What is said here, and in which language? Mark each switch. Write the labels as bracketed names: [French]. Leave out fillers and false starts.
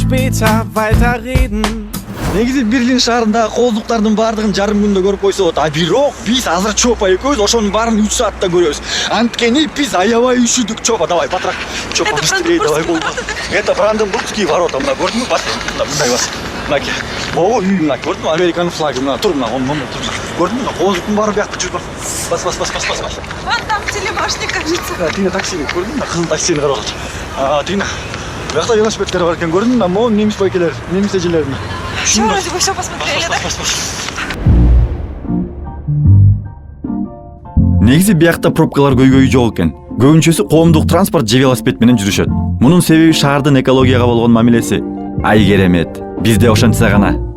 [Kyrgyz] Негизи Берлин шаарындагы кооздуктардын баардыгын жарым күндө көрүп койсо болот. А бирок биз азыр Чопа экөөбүз ошонун баарын 3 саатта көрөбүз. Анткени биз аябай üşüдүк. Чопа, давай, батыраак. Чопа, [Russian] быстрее, давай, [Kyrgyz] болду. [Russian] Это Бранденбургские ворота. [Kyrgyz] Мына көрдүңбү? Бас. Мындай бас. Мынаки. Ого, үй мына көрдүңбү? Американын флагы мына тур, мына тур. Көрдүңбү? Мына кооздуктун баары биякта жүр. Бас. [Russian] Вон там телебашня, кажется. [Kyrgyz] Тина таксини көрдүңбү? Мына кызыл таксини карап атат. Тина. Биякта велосипедтер бар экен, көрдүңбү? Могу немис байкелер, немис эжелерин. [Russian] Все, вроде бы все посмотрели, да? [Kyrgyz] Негизи биякта пробкалар көйгөйү жок экен. Көбүнчөсү коомдук транспорт же велосипед менен жүрүшөт. Мунун себеби шаардын экологияга болгон мамилеси. Ай керемет. Бизде ошентсе гана.